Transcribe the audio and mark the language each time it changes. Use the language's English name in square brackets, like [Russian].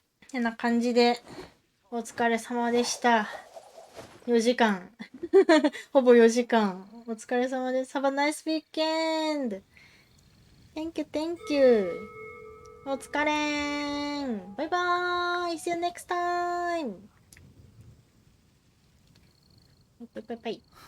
[Japanese] てな感じで、お疲れ様でした。 4時間。ほぼ4時間。お疲れ様です。 [English] Have a nice weekend! Thank you, thank you. [Japanese] お疲れーん。 [English] バイバーイ !See you next time! バイバイバイ。